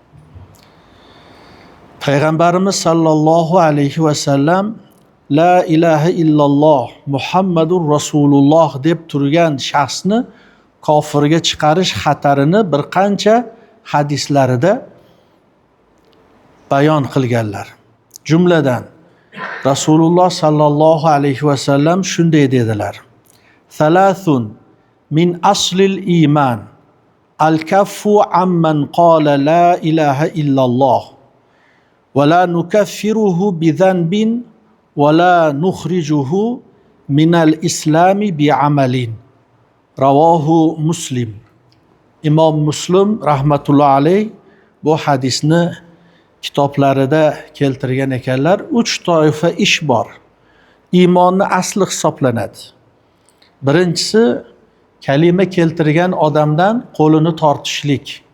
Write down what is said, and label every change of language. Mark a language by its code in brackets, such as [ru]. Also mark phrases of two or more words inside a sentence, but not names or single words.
[uz] Payg'ambarimiz [ar] صلى الله عليه وسلم لا إله إلا الله محمد رسول الله [uz] deb turgan shaxsni kofirga chiqarish xatarini bir qancha hadislarida bayon qilganlar. [ar] Jumladan Rasululloh صلى الله عليه وسلم [uz] shunday dedilar: [ar] ثلاث من أصل الإيمان الكف عمن قال لا إله إلا الله ولا نكفره بذنب ولا نخرجه من الإسلام بعمل. [uz] Ravohu Muslim. Imom Muslim [ar] رحمة الله عليه [uz] bu hadisni kitoblarida keltirgan ekanlar. 3 toifa ish bor. Iymonni asli hisoblanadi. Birinchisi, kalima keltirgan odamdan qo'lini tortishlik.